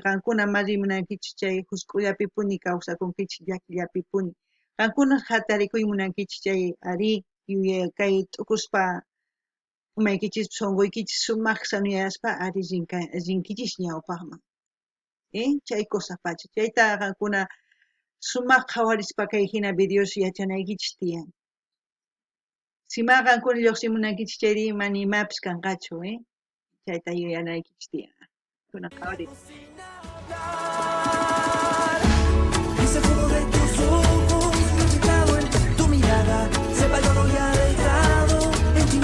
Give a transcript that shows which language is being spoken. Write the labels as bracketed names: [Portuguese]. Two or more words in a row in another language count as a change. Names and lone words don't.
[Quechua] qankuna ma rimunankichis chay husk'ullapipuni kawsakunkichis llakillapipuni qankuna hatarikuy munankichis chay ari kay t'ukuspa umaykichis songoykichis sumaq sanuyaspa ari rinkichis ñawpaqman chay cosa pacha chayta qankuna sumaq qawarispa kay hina videos yachanaykichis tiyan sima qankuna lluqsimunankichis chayri mana imapis kanqachu chayta yuyanaykichis tiyan kuna qhawarit [Spanish] Y se fugó de tus ojos, reflejado en tu mirada, se perdió y ha dejado